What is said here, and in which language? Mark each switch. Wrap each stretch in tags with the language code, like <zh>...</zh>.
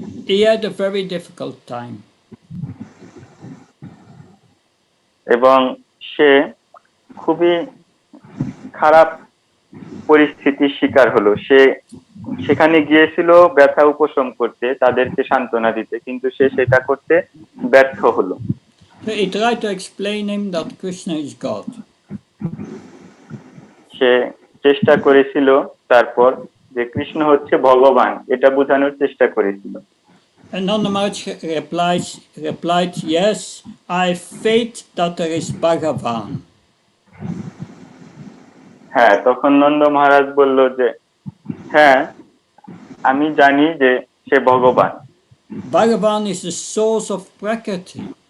<en>He had a very difficult time.</en> <bn>এবং সে খুবই খারাপ পরিস্থিতির শিকার হলো। সে সেখানে গিয়েছিল ব্যথা উপশম করতে, তাদেরকে সান্ত্বনা দিতে, কিন্তু সে সেটা করতে ব্যর্থ হলো।</bn> <en>So he tried to explain him that Krishna is God.</en> <bn>সে চেষ্টা করেছিল তারপর যে কৃষ্ণ হচ্ছে ভগবান, এটা বোঝানোর চেষ্টা করেছিল।</bn> <en>And Nanda Maharaj replied, yes, I have faith that there is Bhagavan.</en> <bn>হ্যাঁ, তখন নন্দ মহারাজ বলল যে হ্যাঁ, আমি জানি যে সে ভগবান।</bn> <en>Bhagavan is the source of Prakriti.</en>